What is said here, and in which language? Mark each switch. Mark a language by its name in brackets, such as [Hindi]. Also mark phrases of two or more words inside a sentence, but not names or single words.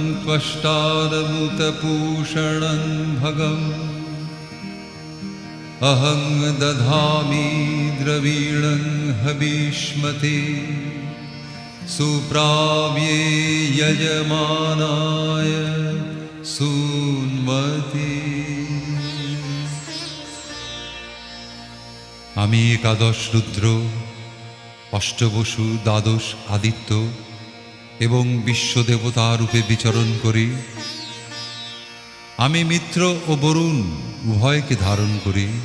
[Sanskrit] त्वष्टारमुतपूषणं भगम् अहं दधामि द्रवीणं हविष्मते सुप्राव्ये यजमानाय सुन्वते। [Bangla] আমি একাদশ রুদ্র, অষ্টবসু, দ্বাদশ আদিত্য এবং বিশ্বদেবতা রূপে বিচরণ করি। আমি মিত্র ও বরুণ উভয়কে ধারণ করি।